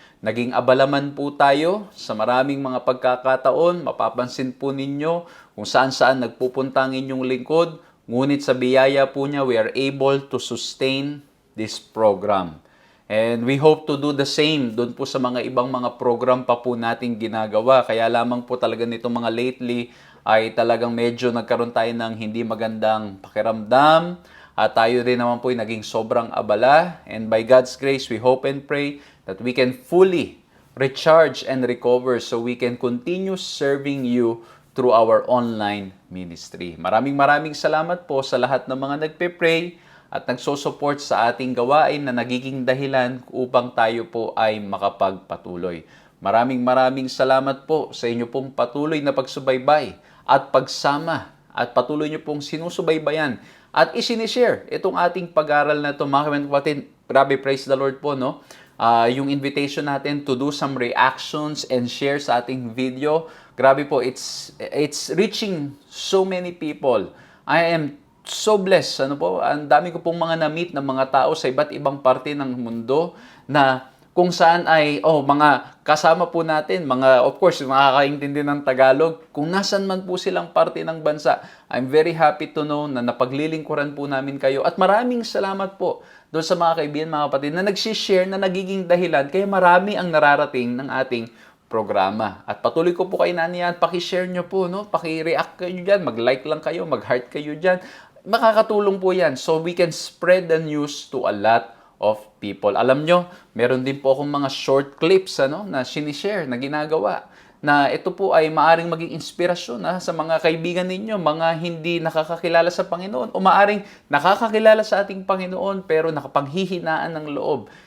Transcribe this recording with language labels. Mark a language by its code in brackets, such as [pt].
[tl] Naging abalaman po tayo sa maraming mga pagkakataon, mapapansin po ninyo kung saan-saan nagpupunta ang inyong lingkod, ngunit sa biyaya po niya [en] we are able to sustain this program. And we hope to do the same [tl] doon po sa mga ibang mga program pa po nating ginagawa. Kaya lamang po talaga nitong mga lately ay talagang medyo nagkaroon tayo ng hindi magandang pakiramdam. At tayo rin naman po ay naging sobrang abala. [en] And by God's grace, we hope and pray that we can fully recharge and recover so we can continue serving you through our online ministry. [tl] Maraming salamat po sa lahat ng mga nagpe-pray at nagsosupport sa ating gawain na nagiging dahilan upang tayo po ay makapagpatuloy. Maraming salamat po sa inyo pong patuloy na pagsubaybay at pagsama at patuloy nyo pong sinusubaybayan at isinishare itong ating pag-aral na ito. Mga kapatid, grabe, [en] praise the Lord [tl] po, no? [en] Yung invitation natin to do some reactions and share sa ating video, grabe po, it's reaching so many people. I am so blessed. [tl] Ang dami ko pong mga na-meet ng mga tao sa iba't ibang parte ng mundo na kung saan ay, mga kasama po natin, of course, makakaintindi ng Tagalog, kung nasan man po silang parte ng bansa. [en] I'm very happy to know [tl] na napaglilingkuran po namin kayo. At maraming salamat po doon sa mga kaibigan, mga kapatid, na nagsishare, na nagiging dahilan, kaya marami ang nararating ng ating programa. At patuloy ko po kayo naniyan, pakishare nyo po, no? Paki-react kayo dyan, mag-like lang kayo, mag-heart kayo dyan. Makakatulong po yan [en] so we can spread the news to a lot of people. [tl] Alam nyo, meron din po akong mga short clips na sinishare, na ginagawa, na ito po ay maaring maging inspirasyon sa mga kaibigan ninyo, mga hindi nakakakilala sa Panginoon, o maaring nakakakilala sa ating Panginoon pero nakapanghihinaan ng loob.